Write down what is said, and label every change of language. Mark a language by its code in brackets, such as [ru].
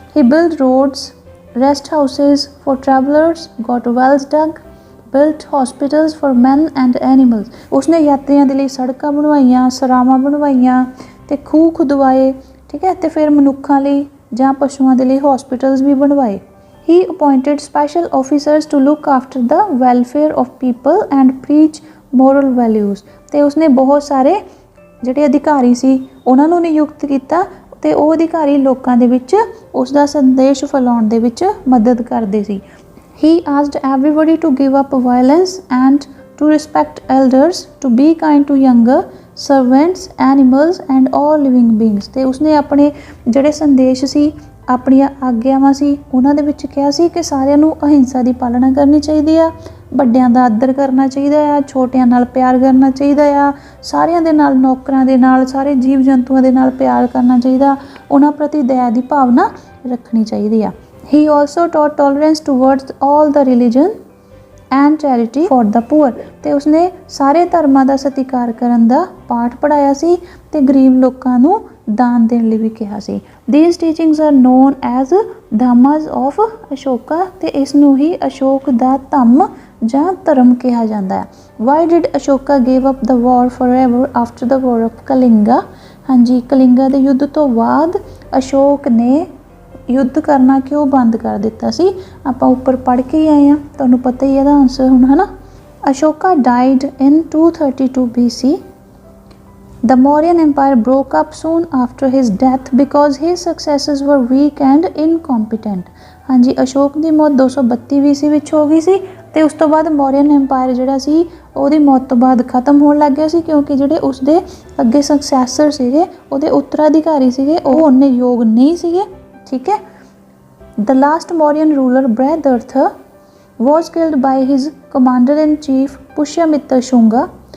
[en] ਹੀ build roads, rest houses for travellers, got wells dug, built hospitals for man and animals. [pa] ਉਸਨੇ ਯਾਤਰੀਆਂ ਦੇ ਲਈ ਸੜਕਾਂ ਬਣਵਾਈਆਂ, ਸਰਾਵਾਂ ਬਣਵਾਈਆਂ ਤੇ ਖੂਹ ਖੁਦਵਾਏ, ਠੀਕ ਹੈ, ਤੇ ਫਿਰ ਮਨੁੱਖਾਂ ਲਈ ਜਾਂ ਪਸ਼ੂਆਂ ਦੇ ਲਈ ਹਸਪੀਟਲਸ ਵੀ ਬਣਵਾਏ। [en] He appointed special officers to look after the welfare of people and preach moral values। [pa] ਤੇ ਉਸਨੇ ਬਹੁਤ ਸਾਰੇ ਜਿਹੜੇ ਅਧਿਕਾਰੀ ਸੀ ਉਹਨਾਂ ਨੂੰ ਨਿਯੁਕਤ ਕੀਤਾ ਤੇ ਉਹ ਅਧਿਕਾਰੀ ਲੋਕਾਂ ਦੇ ਵਿੱਚ ਉਸ ਦਾ ਸੰਦੇਸ਼ ਫੈਲਾਉਣ ਦੇ ਵਿੱਚ ਮਦਦ ਕਰਦੇ ਸੀ। [en] He asked everybody to give up violence and to respect elders, to be kind to younger, servants, animals and all living beings। [pa] ਤੇ ਉਸਨੇ ਆਪਣੇ ਜਿਹੜੇ ਸੰਦੇਸ਼ ਸੀ, ਆਪਣੀਆਂ ਆਗਿਆਵਾਂ ਸੀ, ਉਹਨਾਂ ਦੇ ਵਿੱਚ ਕਿਹਾ ਸੀ ਕਿ ਸਾਰਿਆਂ ਨੂੰ ਅਹਿੰਸਾ ਦੀ ਪਾਲਣਾ ਕਰਨੀ ਚਾਹੀਦੀ ਆ, ਵੱਡਿਆਂ ਦਾ ਆਦਰ ਕਰਨਾ ਚਾਹੀਦਾ ਆ, ਛੋਟਿਆਂ ਨਾਲ ਪਿਆਰ ਕਰਨਾ ਚਾਹੀਦਾ ਆ, ਸਾਰਿਆਂ ਦੇ ਨਾਲ, ਨੌਕਰਾਂ ਦੇ ਨਾਲ, ਸਾਰੇ ਜੀਵ ਜੰਤੂਆਂ ਦੇ ਨਾਲ ਪਿਆਰ ਕਰਨਾ ਚਾਹੀਦਾ, ਉਹਨਾਂ ਪ੍ਰਤੀ ਦਇਆ ਦੀ ਭਾਵਨਾ ਰੱਖਣੀ ਚਾਹੀਦੀ ਆ। [en] He also taught tolerance towards all the religion and charity for the poor. [pa] ਤੇ ਉਸਨੇ ਸਾਰੇ ਧਰਮਾਂ ਦਾ ਸਤਿਕਾਰ ਕਰਨ ਦਾ ਪਾਠ ਪੜ੍ਹਾਇਆ ਸੀ ਤੇ ਗਰੀਬ ਲੋਕਾਂ ਨੂੰ ਦਾਨ ਦੇਣ ਲਈ ਵੀ ਕਿਹਾ ਸੀ। [en] These teachings are known as dhammas of Ashoka. [pa] ਤੇ ਇਸ ਨੂੰ ਹੀ ਅਸ਼ੋਕ ਦਾ ਧੰਮ ਜਾਂ ਧਰਮ ਕਿਹਾ ਜਾਂਦਾ ਹੈ। [en] Why did Ashoka gave up the war forever after the war of Kalinga. [pa] ਹਾਂਜੀ, ਕਲਿੰਗਾ ਦੇ ਯੁੱਧ ਤੋਂ ਬਾਅਦ ਅਸ਼ੋਕ ਨੇ ਯੁੱਧ ਕਰਨਾ ਕਿਉਂ ਬੰਦ ਕਰ ਦਿੱਤਾ ਸੀ? ਆਪਾਂ ਉੱਪਰ ਪੜ੍ਹ ਕੇ ਹੀ ਆਏ ਹਾਂ, ਤੁਹਾਨੂੰ ਪਤਾ ਹੀ ਇਹਦਾ ਆਨਸਰ ਹੁਣ, ਹੈ ਨਾ। [en] Ashoka died in 232 BC। The Mauryan Empire broke up soon after his death because his successors were weak and incompetent। [pa] ਹਾਂਜੀ, ਅਸ਼ੋਕ ਦੀ ਮੌਤ 232 BC ਵਿੱਚ ਹੋ ਗਈ ਸੀ ਤੇ ਉਸ ਤੋਂ ਬਾਅਦ ਮੌਰੀਅਨ ਐਮਪਾਇਰ ਜਿਹੜਾ ਸੀ ਉਹਦੀ ਮੌਤ ਤੋਂ ਬਾਅਦ ਖਤਮ ਹੋਣ ਲੱਗ ਗਿਆ ਸੀ, ਕਿਉਂਕਿ ਜਿਹੜੇ ਉਸਦੇ ਅੱਗੇ ਸਕਸੈਸਰ ਸੀਗੇ, ਉਹਦੇ ਉੱਤਰਾਧਿਕਾਰੀ ਸੀਗੇ, ਉਹ ਉਨੇ ਯੋਗ ਨਹੀਂ ਸੀਗੇ, ਠੀਕ ਹੈ। [en] The last Mauryan ruler Brihadratha was killed by his commander in chief Pushyamitra Shunga.